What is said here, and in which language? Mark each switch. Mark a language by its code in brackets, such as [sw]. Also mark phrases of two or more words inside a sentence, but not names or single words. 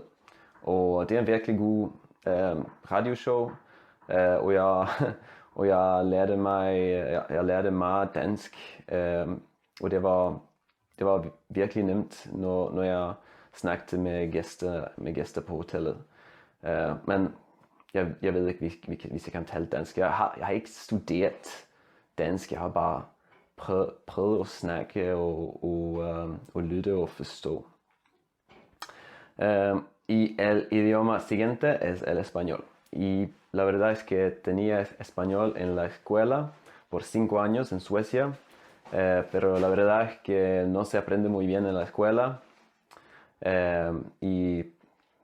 [da] Og det er en virkelig god radioshow, og jeg lærte meg dansk, og det var virkelig nemt når jeg snakket med gæster på hotellet. Men jeg ved ikke hvis jeg kan tale dansk. Jeg har ikke studeret dansk, jeg har bare prøvet å snakke og lytte og forstå. [es] Y el idioma siguiente es el español. Y la verdad es que tenía español en la escuela por 5 años en Suecia, pero la verdad es que no se aprende muy bien en la escuela.